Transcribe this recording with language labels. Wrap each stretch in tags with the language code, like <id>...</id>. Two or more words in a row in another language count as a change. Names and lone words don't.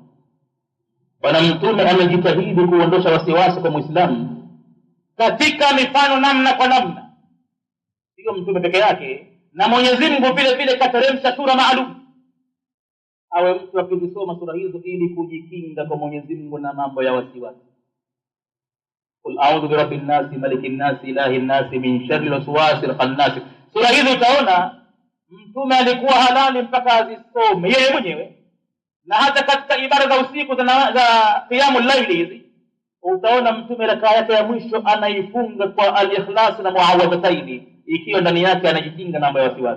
<sw>Bwana Mtume amejitahidi kuondosha wasiwasi kwa Muislamu katika mifano namna kwa namna. Sio Mtume peke yake, na Mwenyezi Mungu vile vile kateremsha sura maalum awe mtu akizisoma sura hizo ili kujikinga kwa Mwenyezi Mungu na mambo ya wasiwasi.</sw> <ar>قل أعوذ برب الناس ملك الناس إله الناس من شر الوسواس الخناس.</ar> <sw>Sura hizo utaona mtume alikuwa halali mpaka azisome yeye mwenyewe, na hata katika ibada za usiku za</sw> <ar>قيام الليل</ar> <sw>hizi utaona mtume rakaa yake ya mwisho anaifunga kwa al-ikhlas na muawwadhataini, ikiwa ndani yake anajikinga na mambo ya wasiwasi.</sw>